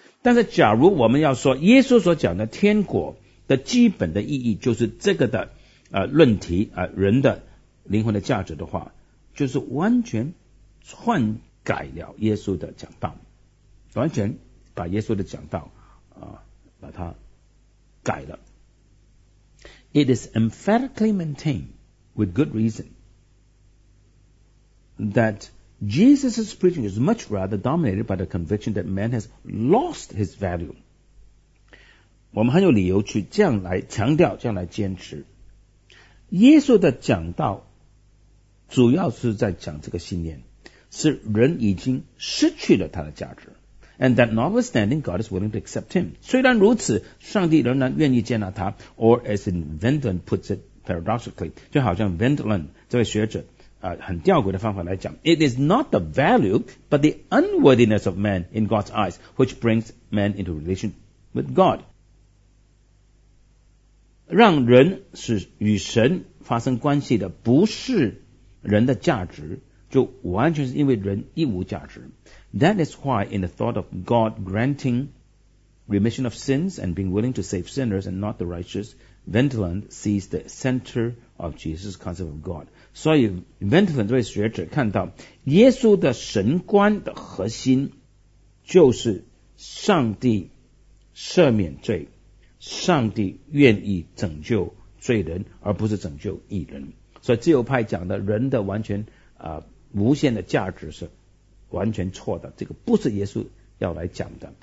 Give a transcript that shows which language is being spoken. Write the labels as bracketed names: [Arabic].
[Chinese] 但是假如我们要说耶稣所讲的天国的基本的意义就是这个的、论题、人的灵魂的价值的话，就是完全篡改了耶稣的讲道，完全把耶稣的讲道、把它改了。 [English] It is emphatically maintained with good reason that Jesus' preaching is much rather dominated by the conviction that man has lost his value. [Chinese] 我们很有理由去这样来强调，这样来坚持，耶稣的讲道主要是在讲这个信念是人已经失去了他的价值。 [English] And that notwithstanding, God is willing to accept him. [Chinese] 虽然如此，上帝仍然愿意接纳他。 [English] Or as in Vendland puts it paradoxically, [Chinese] 就好像 Vendland 这位学者、很吊诡的方法来讲， [English] It is not the value, but the unworthiness of man in God's eyes, which brings man into relation with God. [Chinese] 让人是与神发生关系的不是人的价值，就完全是因为人一无价值。 [English] That is why in the thought of God granting remission of sins and being willing to save sinners and not the righteous, Ventland sees the center of Jesus' concept of God. [Chinese] 所以 Ventland 这位学者看到耶稣的神观的核心就是上帝赦免罪，上帝愿意拯救罪人而不是拯救义人。所以自由派讲的人的完全、无限的价值是完全错的，这个不是耶稣要来讲的。